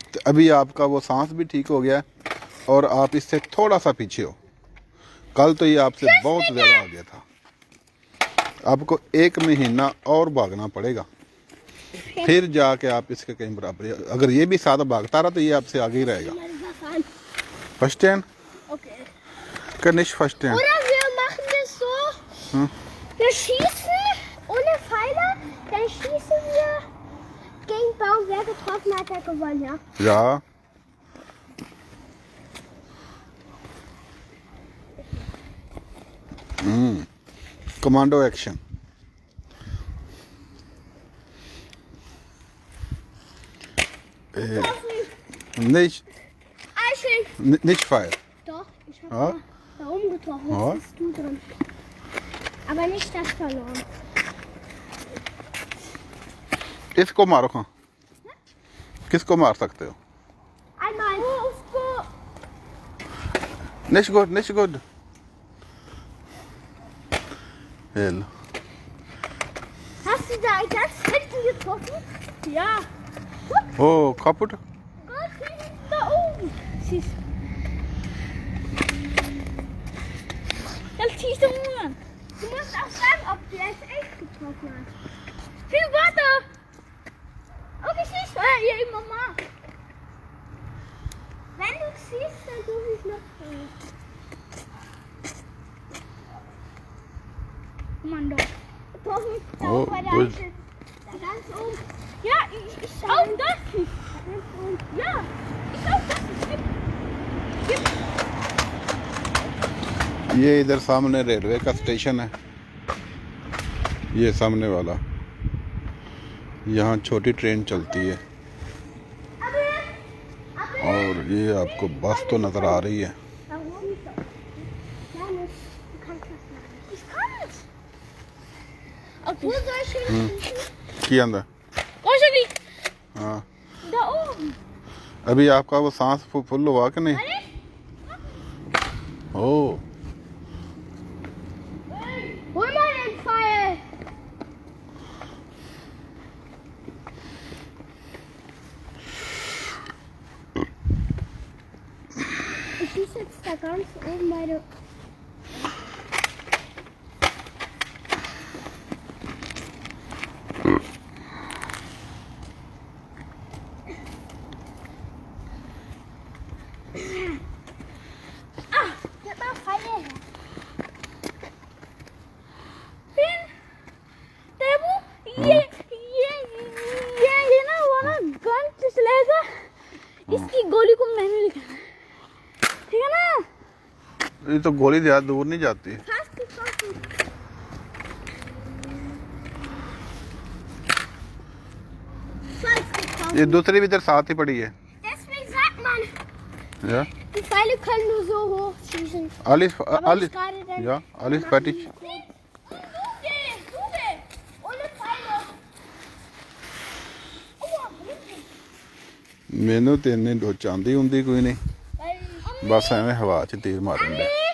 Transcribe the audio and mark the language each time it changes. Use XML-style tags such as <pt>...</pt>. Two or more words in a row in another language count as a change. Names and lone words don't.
<hi>तो अभी आपका वो सांस भी ठीक हो गया है और आप इससे थोड़ा सा पीछे हो। कल तो ये आपसे बहुत ज़्यादा आ गया था। आपको 1 महीना और भागना पड़ेगा, फिर जाके आप इसके कहीं बराबर। अगर ये भी साथ भागता रहा तो ये आपसे आगे ही रहेगा।</hi> <de>Verstehen? Okay. Kann nicht verstehen. Oder wir machen das so. Wir schießen ohne Pfeile, dann schießen wir gegen Baum. Wer getroffen hat, der gewonnen, ja? Ja.</de> <en>Commando Action.</en> <de>Nicht, nicht Fire. Doch, ich habe Ja. da oben getroffen. Ja. Jetzt bist du drin. Aber nicht das verloren.</de> <hi>इसको मारो। हाँ, किसको मार सकते हो?</hi> <de>Einmal. Oh, उसको. Nicht gut, nicht gut.</de> <hi>ये लो।</hi> <de>Hast du da ganz hinten getroffen? Ja. Oh, kaputt. Ganz hinten da oben. Siehst du. Dann ziehst du nur. Du musst auch sagen, ob du jetzt echt getroffen hast. Viel weiter. Okay, siehst du. Ja, Mama. Wenn du siehst, dann suche ich noch. Mann, doch. Getroffen. Da Oh, oben bei der gut. Eiche. Da ganz oben. Ja, ich schau das nicht. Ja, ich schau das nicht.</de> <hi>ये इधर सामने रेलवे का स्टेशन है, ये सामने वाला। यहाँ छोटी ट्रेन चलती है और ये आपको बस तो नज़र आ रही है।</hi> <de>Ich kann es. Obwohl solche.</de> <hi>की अंदर। हाँ,</hi> <de>Da oben.</de> <hi>अभी आपका वो सांस फुल हुआ कि नहीं? ओह,</hi> <de>Hol mal den Pfeil. Ich schieße jetzt da ganz oben bei der. Gib mal Pfeile her.</de> <hi>ये ना वो ना गन से चलेगा, इसकी गोली को मैंने लिखा है, ठीक है ना? ये तो गोली ज़्यादा दूर नहीं जाती। ये दूसरी भी इधर साथ ही पड़ी है।</hi> <de>Deswegen sagt man, Ja, die Pfeile können nur so hoch schießen. alles, Aber alles, ich gerade dann. ja, alles fertig. Ohne Pfeile.</de> <pa>ਮੈਨੂੰ ਤੇ ਇੰਨੀ ਡੋਚ ਆਉਂਦੀ ਹੁੰਦੀ ਕੋਈ ਨਹੀਂ, ਬਸ ਐਵੇਂ ਹਵਾ 'ਚ ਤੀਰ ਮਾਰਨ ਦੇ।</pa>